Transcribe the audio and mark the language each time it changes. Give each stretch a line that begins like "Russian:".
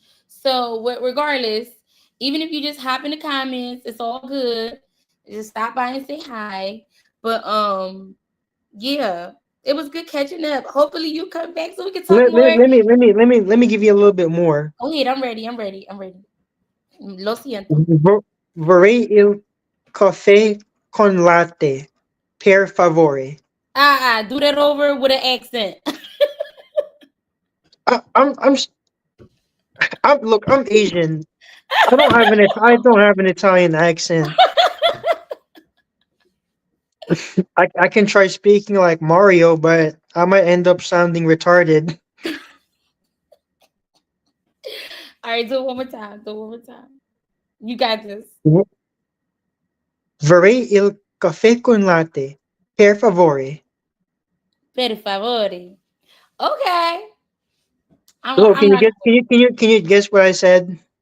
English: So, regardless, even if you just hop in the comments, it's all good. Just stop by and say hi. But yeah, it was good catching up. Hopefully, you come back so we can talk more. Let me give you a little bit more. Oh, yeah, I'm ready. I'm ready. I'm ready.
Spanish: Lo siento.
Italian: Vorrei il caffè con latte, per favore.
English: Do that over with an accent. I, I'm I'm s- look, I'm Asian. I don't have an Italian accent. I can try speaking like Mario, but I might end up sounding retarded. All right, do it one more time. Do it one more time. You got this.
Italian: Vorrei il caffè con latte, per favore. Per favore. Okay.
English: So I'm not can you guess what I said?